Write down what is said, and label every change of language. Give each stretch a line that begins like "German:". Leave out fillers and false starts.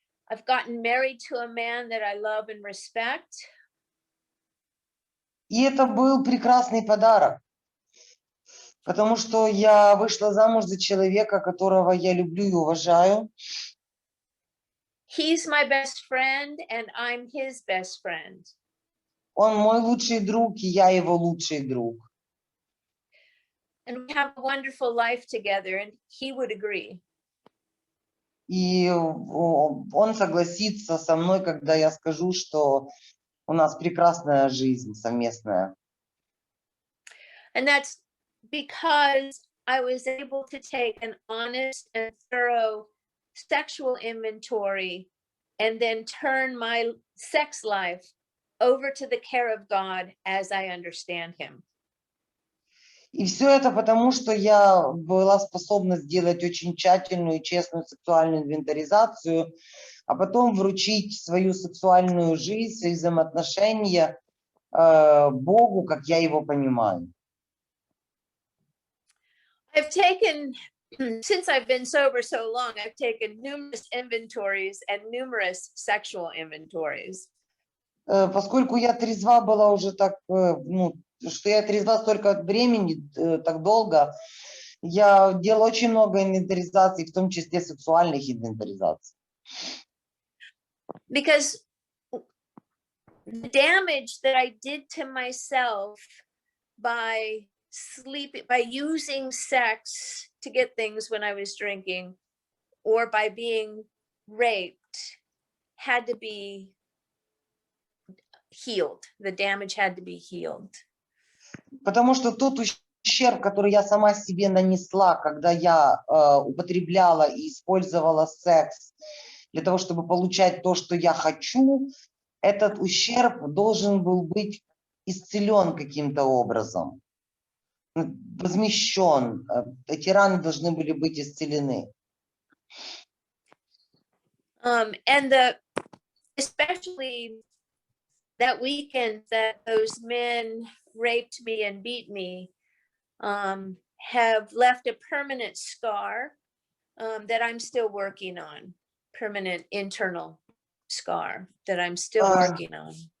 English: I've gotten married to a man that I love and respect.
Russian: И это был прекрасный подарок, потому что я вышла замуж за человека, которого я люблю и уважаю.
English: He's my best friend, and I'm his best friend.
Russian: Он мой лучший друг, и я его лучший друг.
English: And we have a wonderful life together, and he would agree.
Russian: И он согласится со мной, когда я скажу, что у нас прекрасная жизнь совместная.
English: And that's because I was able to take an honest and thorough sexual inventory and then turn my sex life over to the care of God as I understand him.
Russian: И все это потому, что я была способна сделать очень тщательную и честную сексуальную инвентаризацию, а потом вручить свою сексуальную жизнь, свои взаимоотношения Богу, как я его понимаю.
English: I've taken, since I've been sober so long, I've taken numerous inventories and numerous sexual inventories.
Russian: Поскольку я трезва была уже так, что я трезва столько времени, так долго, я делала очень много инвентаризаций, в том числе сексуальных инвентаризаций.
English: Because the damage that I did to myself by sleeping, by using sex to get things when I was drinking, or by being raped, had to be healed. The damage had to be healed.
Russian: Потому что тот ущерб, который я сама себе нанесла, когда я употребляла и использовала секс для того, чтобы получать то, что я хочу, этот ущерб должен был быть исцелен каким-то образом, возмещен. Эти раны должны были быть исцелены.
English: And especially that weekend that those men raped me and beat me have left a permanent scar that I'm still working on, permanent internal scar that I'm still working on.